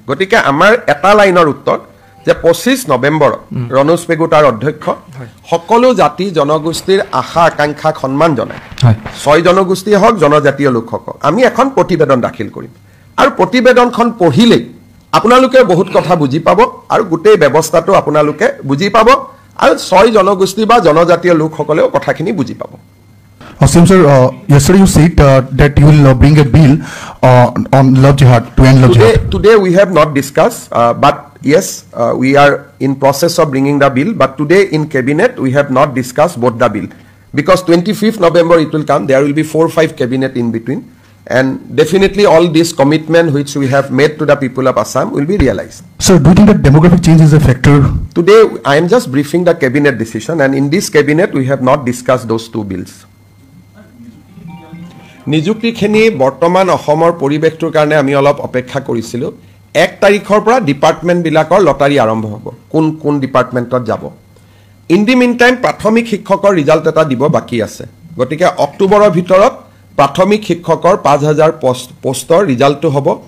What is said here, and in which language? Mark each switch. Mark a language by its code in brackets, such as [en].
[as] গতিকে আমাৰ এটা লাইনৰ উত্তৰ যে 25 নৱেম্বৰ ৰণোজ পেগু তাৰ অধ্যক্ষ সকলো জাতি জনগোষ্ঠীৰ আশা আকাংক্ষাক সন্মান জনাই 6 জনগোষ্ঠী হওক জনজাতীয় লোকসকল আমি এখন প্ৰতিবেদন দাখিল কৰিম আৰু প্ৰতিবেদনখন পঢ়িলে আপোনালোকে বহুত কথা বুজি পাব আৰু গোটেই ব্যৱস্থাটো আপোনালোকে বুজি পাব আৰু 6 জনগোষ্ঠী বা জনজাতীয় লোকসকলেও কথাখিনি বুজি পাব [en] Asim sir, yesterday you said that you will bring a bill on love jihad to end love jihad. Today we have not discussed, but yes, we are in process of bringing the bill. But today in cabinet we have not discussed both the bill because 25th November it will come. There will be 4 or 5 cabinet in between, and definitely all this commitment which we have made to the people of Assam will be realized. Sir, do you think that demographic change is a factor? Today I am just briefing the cabinet decision, and in this cabinet we have not discussed those 2 bills. [as] নিযুক্তিখিনি বৰ্তমান অসমৰ পৰিৱেশটোৰ কাৰণে আমি অলপ অপেক্ষা কৰিছিলোঁ 1 তাৰিখৰ পৰা ডিপাৰ্টমেণ্টবিলাকৰ লটাৰী আৰম্ভ হ'ব কোন কোন ডিপাৰ্টমেণ্টত যাব [en] in the meantime [as] প্ৰাথমিক শিক্ষকৰ ৰিজাল্ট এটা দিব বাকি আছে গতিকে অক্টোবৰৰ ভিতৰত প্ৰাথমিক শিক্ষকৰ 5000 পোষ্টৰ ৰিজাল্টটো হ'ব